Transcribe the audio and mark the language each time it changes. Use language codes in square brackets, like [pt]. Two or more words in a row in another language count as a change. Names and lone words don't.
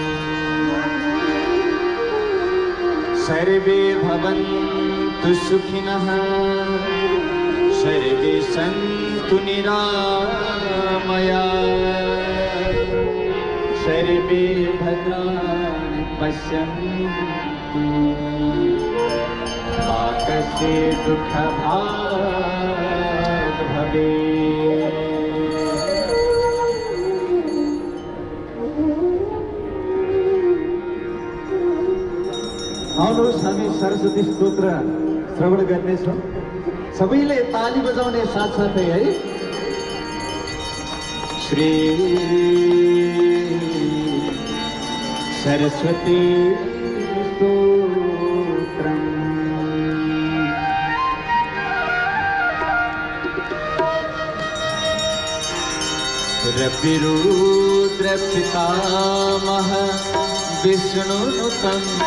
[sa] सर्वे भवन्तु सुखिनः सर्वे सन्तु निरामया। सर्वे भद्राणि पश्यन्तु मा कश्चित् दुःखभाग् भवेत्। [ne] आउनुहोस् हामी सरस्वती स्तोत्र श्रवण गर्नेछौँ। सबैले ताली बजाउने साथसाथै है। [sa] श्री सरस्वती स्तोत्रम्। रविरुद्रपितामह विष्णुनुतं